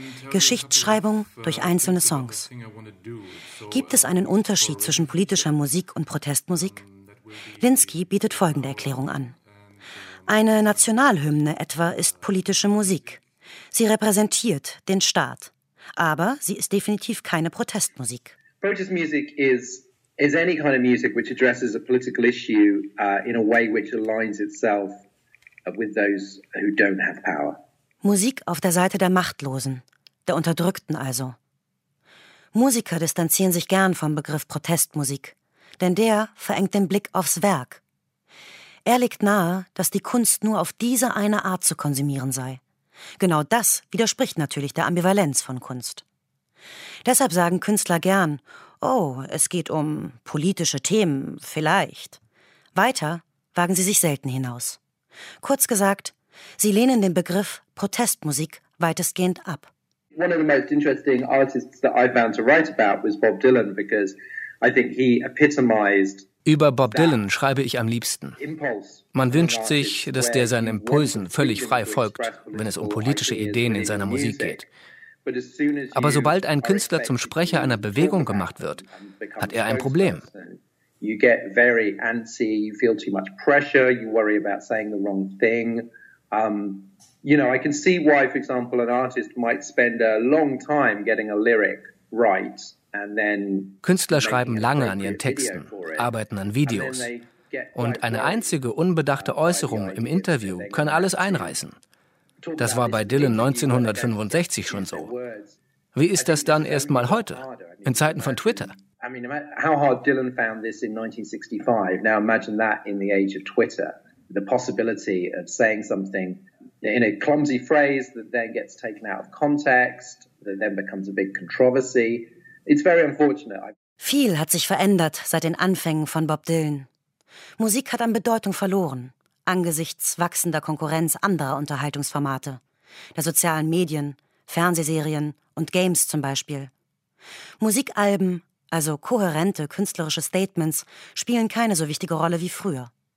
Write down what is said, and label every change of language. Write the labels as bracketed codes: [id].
[de] Geschichtsschreibung durch einzelne Songs. Gibt es einen Unterschied zwischen politischer Musik und Protestmusik? Lynskey bietet folgende Erklärung an. Eine Nationalhymne etwa ist politische Musik. Sie repräsentiert den Staat. Aber sie ist definitiv keine Protestmusik. Protestmusik ist [en] any kind of music which addresses a political issue in a way which aligns itself with those who don't have power. [de] Musik auf der Seite der Machtlosen, der Unterdrückten also. Musiker distanzieren sich gern vom Begriff Protestmusik, denn der verengt den Blick aufs Werk. Er legt nahe, dass die Kunst nur auf diese eine Art zu konsumieren sei. Genau das widerspricht natürlich der Ambivalenz von Kunst. Deshalb sagen Künstler gern, oh, es geht um politische Themen, vielleicht. Weiter wagen sie sich selten hinaus. Kurz gesagt, sie lehnen den Begriff Protestmusik weitestgehend ab. [en] One of the most interesting artists that I found to write about was Bob Dylan, because I think he epitomized. [de] Über Bob Dylan schreibe ich am liebsten. Man wünscht sich, dass der seinen Impulsen völlig frei folgt, wenn es um politische Ideen in seiner Musik geht. Aber sobald ein Künstler zum Sprecher einer Bewegung gemacht wird, hat er ein Problem. [en] You get very antsy, you feel too much pressure, you worry about saying the wrong thing. You know, I can see why, for example, an artist might spend a long time getting a lyric right. [de] Künstler schreiben lange an ihren Texten, arbeiten an Videos. Und eine einzige unbedachte Äußerung im Interview kann alles einreißen. Das war bei Dylan 1965 schon so. Wie ist das dann erstmal heute, in Zeiten von Twitter? [en] I mean, how hard Dylan found this in 1965. Now imagine that in the age of Twitter, the possibility of saying something in a clumsy phrase that then gets taken out of context, that then becomes a big controversy. It's very unfortunate. [de] Viel hat sich verändert seit den Anfängen von Bob Dylan. Musik hat an Bedeutung verloren, angesichts wachsender Konkurrenz anderer Unterhaltungsformate, der sozialen Medien, Fernsehserien und Games zum Beispiel. Musikalben, also kohärente künstlerische Statements, spielen keine so wichtige Rolle wie früher.